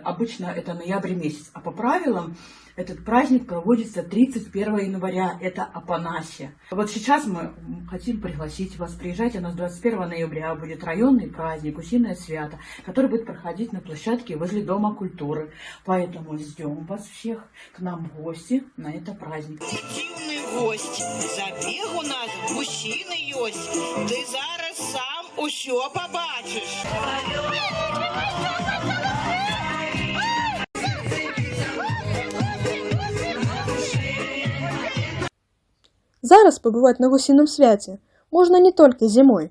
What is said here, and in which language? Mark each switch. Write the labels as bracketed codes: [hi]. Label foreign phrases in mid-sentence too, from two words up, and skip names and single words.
[ru] Обычно это ноябрь месяц. А по правилам этот праздник проводится 31 января, это Апанасия. Вот сейчас мы хотим пригласить вас, приезжайте, у нас 21 ноября будет районный праздник, гусиное свято, который будет проходить на площадке возле Дома культуры. Поэтому ждем вас всех к нам в гости на этот праздник. [be] Дивный гость, забег у нас гусиный ёсть, ты зараз сам усё побачиш. Зараз пабываць на гусіным свяце можна не толькі зімой.